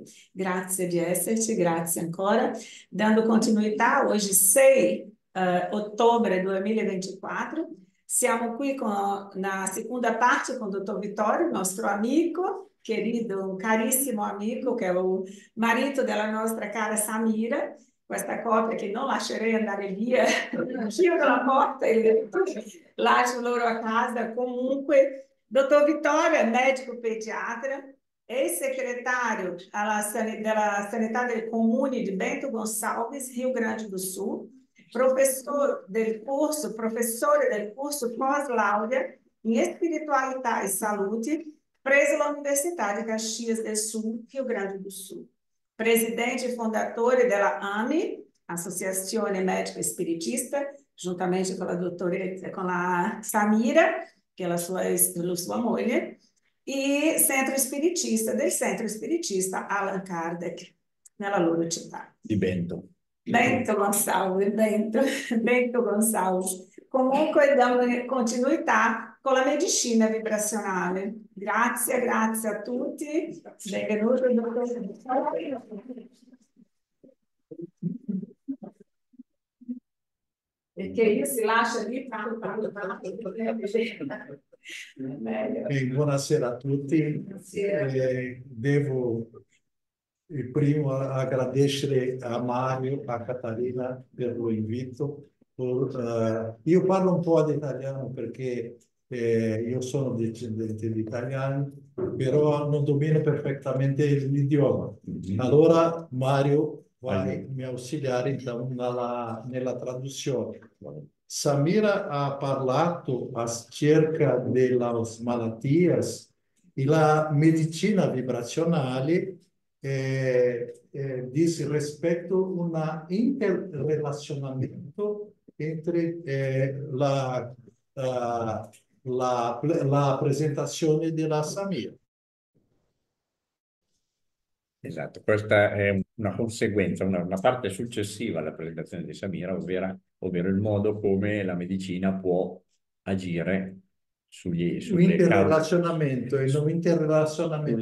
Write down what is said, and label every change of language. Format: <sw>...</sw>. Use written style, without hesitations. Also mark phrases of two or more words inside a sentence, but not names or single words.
<it>Grazie di esserci, grazie ancora. Dando continuità, oggi 6 ottobre 2024, siamo qui con la seconda parte con il dottor Vittorio, nostro amico, querido, un carissimo amico, che è il marito della nostra cara Samira, questa coppia che non lascerei andare via, chiudo la porta e lascio loro a casa. Comunque, dottor Vittorio è medico pediatra, è segretario della Sanità del Comune di Bento Gonçalves, Rio Grande do Sul, professore del</it> <pt>curso pós-laurea em espiritualidade e saúde, preso na Universidade de Caxias do Sul,</pt> <it>Rio Grande do Sul.</it> <pt>Presidente e fundador da AME, Associazione Médica Espiritista, juntamente com a doutora, com a Samira, que é a sua moglie, e Centro Espiritista, del Centro Espiritista Allan Kardec,</pt> <it>nella loro città. Di Bento. Bento Gonçalves, Bento Gonçalves. Comunque diamo continuità con la medicina vibrazionale. Grazie, grazie a tutti. Benvenuto, dottor. Perché io si lascia lì tanto. Buonasera a tutti. Devo primo</it> <pt>agradecer a Mário, a Catarina pelo invito.</pt> <it>Io parlo un po' di italiano perché io sono discendente di italiani, però non domino perfettamente l'idioma. Allora Mário vai mi auxiliare então nella traduzione. Samira ha parlato acerca delle malattie e la medicina vibrazionale</it> <pt>diz respeito</pt> <it>a un interrelazionamento entre la presentazione della Samira. Esatto, questa è una conseguenza, una parte successiva alla presentazione di Samira, ovvero il modo come la medicina può agire sulle Interrelazionamento e non interrelazionamento.</it>